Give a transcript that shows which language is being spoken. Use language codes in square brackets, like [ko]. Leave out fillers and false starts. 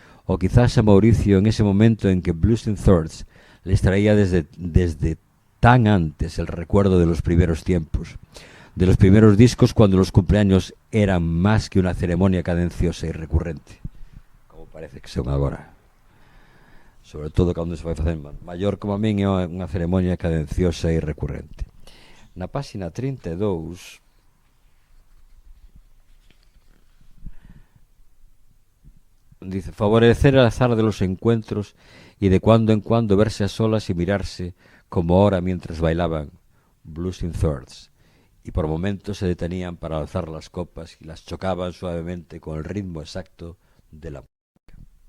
[es] o quizás a Mauricio en ese momento en que Blues in Thirds les traía desde tan antes el recuerdo de los primeros tiempos, de los primeros discos cuando los cumpleaños eran más que una ceremonia cadenciosa y recurrente, [gl] como parece que son agora. Sobre todo cando se vai facer maior como a min, é unha ceremonia cadenciosa e recurrente. Na páxina 32 dice: [es] favorecer el azar de los encuentros y de cuando en cuando verse a solas y mirarse como ahora mientras bailaban Blues in Thirds, y por momentos se detenían para alzar las copas y las chocaban suavemente con el ritmo exacto de la música.